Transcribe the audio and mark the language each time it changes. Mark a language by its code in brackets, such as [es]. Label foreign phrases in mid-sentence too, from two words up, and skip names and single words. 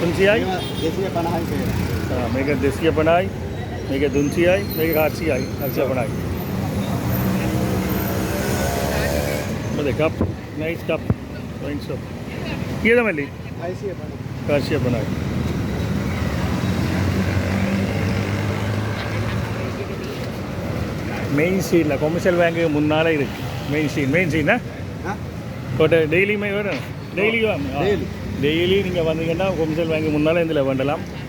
[si] තුන්සියයි දෙසිය පණහයි කියලා. මේක 250යි මේක 300යි මේක 400යි 450යි මොකද [en] cup nice cup wine shop [si] කීයද මල්ලි 450යි [ta] மெயின் ஸ்ட்ரீட்டில் கொமர்ஷியல் பேங்க்கு முன்னால் இருக்குது மெயின் ஸ்ட்ரீட் கோட்டை டெய்லியுமே வரும் டெய்லியும் டெய்லி நீங்கள் வந்தீங்கன்னா கொமர்ஷியல் பேங்க்கு முன்னால் இதில் வேண்டலாம்